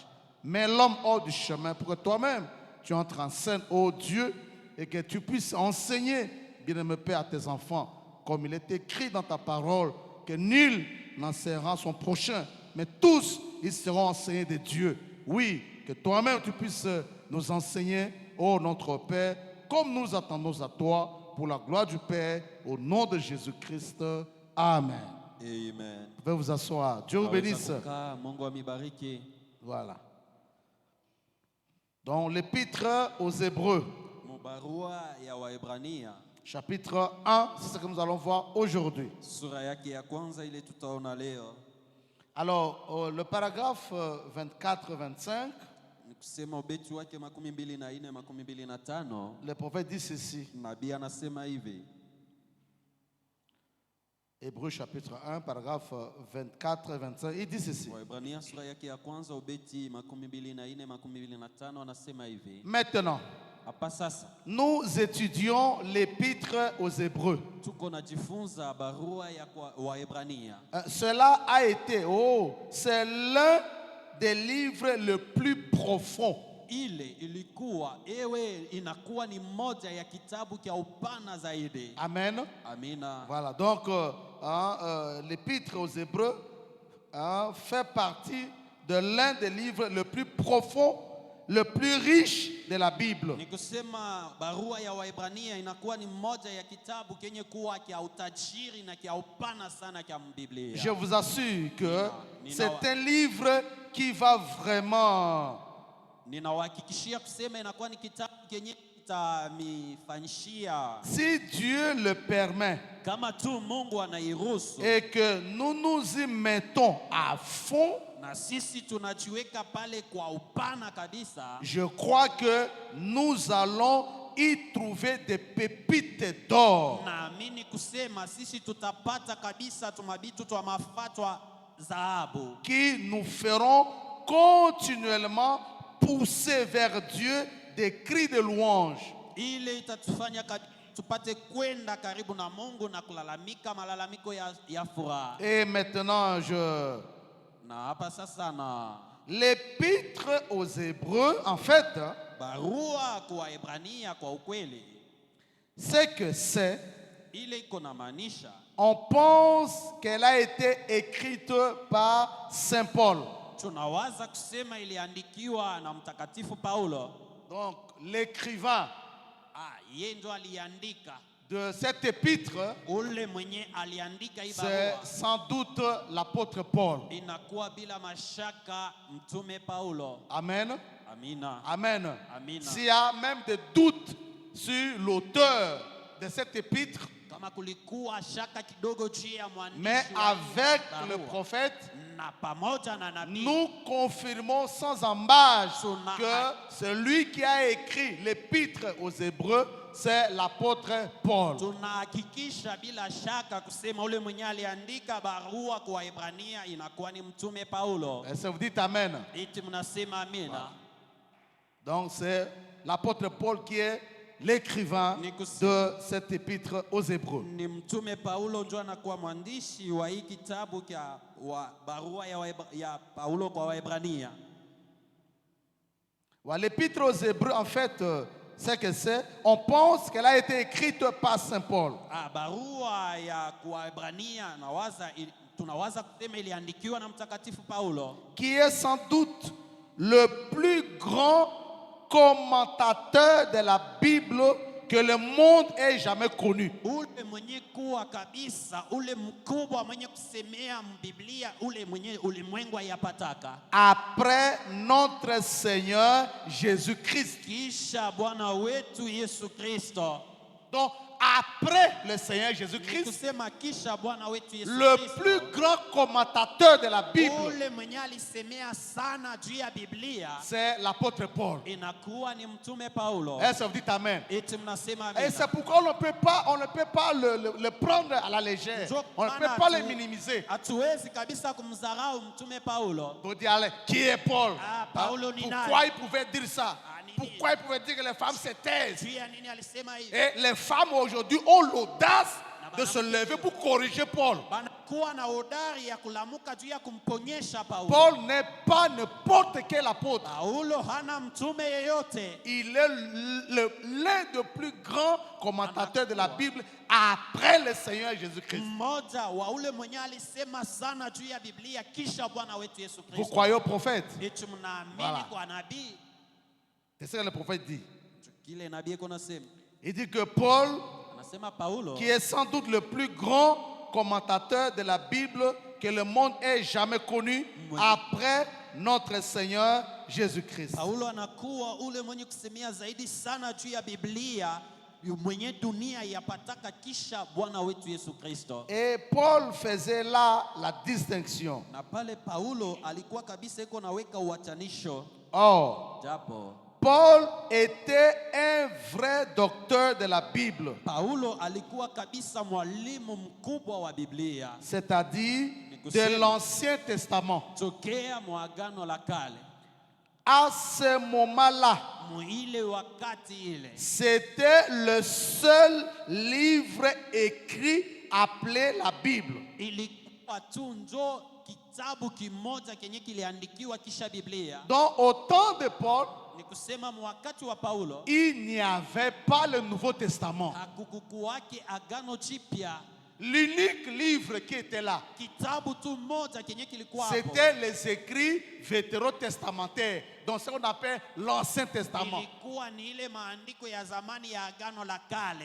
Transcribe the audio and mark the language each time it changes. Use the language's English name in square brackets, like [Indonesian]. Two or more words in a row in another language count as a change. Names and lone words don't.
[French] Mets l'homme hors du chemin pour que toi-même, tu entres en scène, oh Dieu, et que tu puisses enseigner, bien-aimé Père, à tes enfants, comme il est écrit dans ta parole, que nul n'enseignera son prochain, mais tous, ils seront enseignés de Dieu. Oui, que toi-même, tu puisses nous enseigner, oh notre Père, comme nous attendons à toi, pour la gloire du Père, au nom de Jésus-Christ. Amen. Amen. Vous pouvez vous asseoir. Dieu vous bénisse. [Swahili] Mungu amibariki. [French] Voilà. Donc, l'épître aux Hébreux, [Swahili] Mubarua ya Waebrania. [French] chapitre 1, c'est ce que nous allons voir aujourd'hui. [Swahili] Sura yake ya kwanza ile tutaona leo. [French] Alors, le paragraphe 24-25, [Swahili] Ni kusema ubeti wake 24, 25. [French] le prophète dit ceci. [Swahili] Nabii anasema hivi. [French] Hébreux chapitre 1, paragraphe 24-25, il dit ceci. [Swahili] Waebrania sura yake ya kwanza ubeti 24, 25 anasema hivi. [French] Maintenant, [Swahili] Hapa sasa [French] nous étudions l'épître aux Hébreux. [Swahili] tuko najifunza barua ya kwa Waebrania. [French] Cela a été, c'est l'un des livres le plus profond. [Swahili] Ile ilikuwa inakuwa ni moja ya kitabu kia upana zaidi. [French] Amen. [Swahili] Amina. [French] Voilà, donc l'épître aux Hébreux fait partie de l'un des livres le plus profond, le plus riche de la Bible. [Swahili] Ni kusema barua ya Waebrania inakuwa ni moja ya kitabu kenye kuwa kia utajiri na kia upana sana kia Biblia. [French] Je vous assure que [Swahili] Nina- [French] c'est un livre qui va vraiment [Swahili] Ninawahakikishia kusema inakuwa ni kitabu kenye kitamifanyishia [French] si Dieu le permet [Swahili] kama tu Mungu anairuhusu [French] et que nous nous y mettons à fond, [Swahili] na sisi tunajiweka pale kwa upana kabisa. [French] je crois que nous allons y trouver des pépites d'or [Swahili] Naamini kusema sisi tutapata kabisa tumabitu twa mafatwa dhahabu [French] qui nous feront continuellement pousser vers Dieu des cris de louange. [Swahili] ile itatufanya tupate kwenda karibu na Mungu na kulalamika malalamiko ya furaha. [French] Et maintenant, [Swahili] Na hapa sasa na [French] l'épître aux Hébreux, en fait, [Swahili] barua kwa Waebrania kwa ukweli [French] c'est que c'est, [Swahili] ile iko na maanisha [French] on pense qu'elle a été écrite par Saint Paul. [Swahili] tunawaza kusema iliandikiwa na mtakatifu Paulo. [French] Donc, l'écrivain [Swahili] Yeye ndo aliandika. [French] de cette épître, [Swahili] Ule mwenye aliandika hii [French] c'est [Swahili] barua [French] sans doute l'apôtre Paul. [Swahili] inakuwa bila mashaka mtume Paulo. [French] Amen. [Swahili] Amina. [French] Amen. [Swahili] Amina. [French] S'il y a même des doutes sur l'auteur de cette épître, [Swahili] Kama kulikuwa shaka kidogo juu ya mwandishi [French] mais [Swahili] wa [French] avec [Swahili] barua, [French] le prophète, [Swahili] na pamoja na nabii [French] nous confirmons sans embâche [Swahili] Suna- [French] que celui qui a écrit l'épître aux Hébreux, c'est l'apôtre Paul. [Swahili] tunahakikisha bila shaka kusema ule mwenye aliandika barua kwa Waebrania inakuwa ni mtume Paulo. [French] Est-ce que vous dites Amen? [Swahili] Iti mnasema amina. [French] Donc c'est l'apôtre Paul qui est l'écrivain de cette épître aux Hébreux. [Swahili] Ni mtume Paulo ndio anakuwa mwandishi wa hii kitabu wa barua ya Paulo kwa Waebrania. [French] L'épître aux Hébreux, en fait, c'est que c'est, on pense qu'elle a été écrite par Saint Paul. [Swahili] Barua ya kwa Waebrania tunawaza kusema iliandikiwa na mtakatifu Paulo, [French] qui est sans doute le plus grand commentateur de la Bible que le monde ait jamais connu. [Swahili] ule mwenye kuwa kabisa, ule mkubwa mwenye kusemea Biblia, ule mwenye ulimwengu yapataka [French] Après notre Seigneur Jésus-Christ. [Swahili] kisha Bwana wetu Yesu Kristo. [French] Donc, après le Seigneur Jésus-Christ, [Swahili] Kusema kisha Bwana wetu Yesu [French] le [Swahili] Kristo, [French] plus grand commentateur de la Bible, [Swahili] ule mwenye alisemea sana juu ya Biblia [French] c'est l'apôtre Paul. [Swahili] inakuwa ni mtume Paulo. [French] Est-ce que vous dites Amen? [Swahili] Eti mnasema [French] Et [Swahili] amina. [French] c'est pourquoi on ne peut pas le prendre à la légère. On ne peut pas le minimiser. [Swahili] Hatuwezi kabisa kumdharau mtume Paulo. [French] Vous dites, allez, qui est Paul? [Swahili] Paulo ni nani? [French] Pourquoi il pouvait dire ça? [Swahili] nini? [French] Pourquoi il pouvait dire que les femmes se taisent? [Swahili] Juu ya nini alisema hivi? [French] Et les femmes aujourd'hui ont l'audace de se lever pour corriger Paul. [Swahili] Banakuwa na hodari ya kulamuka juu ya kumponyesha Paulo. [French] Paul n'est pas n'importe quel apôtre. [Swahili] Paulo hana mtume yeyote. [French] Il est l'un des plus grands commentateurs de la Bible après le Seigneur Jésus-Christ. [Swahili] Mmoja wa ule mwenye alisema sana juu ya Biblia kisha Bwana wetu Yesu Kristo. [French] Vous croyez au prophète? [Swahili] Eti mnaamini [French] Voilà. [Swahili] kwa nabii? [French] C'est ce que le prophète dit. [Swahili] Kile nabii iko nasema. [French] Il dit que Paul, [Swahili] Anasema Paulo, [French] qui est sans doute le plus grand commentateur de la Bible que le monde ait jamais connu après notre Seigneur Jésus-Christ. [Swahili] Paulo anakuwa ule mwenye kusemea zaidi sana juu ya Biblia mwenye dunia yapataka kisha Bwana wetu Yesu Kristo. [French] Et Paul faisait là la distinction. [Swahili] Na pale Paulo alikuwa kabisa iko naweka uachanisho. [French] Or, [Swahili] Japo [French] Paul était un vrai docteur de la Bible, [Swahili] Paulo alikuwa kabisa mwalimu mkubwa wa Biblia, [French] c'est-à-dire de l'Ancien Testament. [Swahili] tokea mwagano la kale. [French] À ce moment-là, [Swahili] Muile wakati ile [French] c'était le seul livre écrit appelé la Bible. [Swahili] ilikuwa tu njo kitabu kimoja kenye kiliandikiwa kisha Biblia. [French] Donc au temps de Paul, [Swahili] Ni kusema mwakati wa Paulo [French] il n'y avait pas le Nouveau Testament. [Swahili] hakukuwake agano jipya. [French] L'unique livre qui était là, [Swahili] Kitabu tu moja kenye kilikuwa hapo [French] c'était les écrits vétérotestamentaires, donc ce qu'on appelle l'Ancien Testament. [Swahili] ilikuwa ni ile maandiko ya zamani ya agano la kale.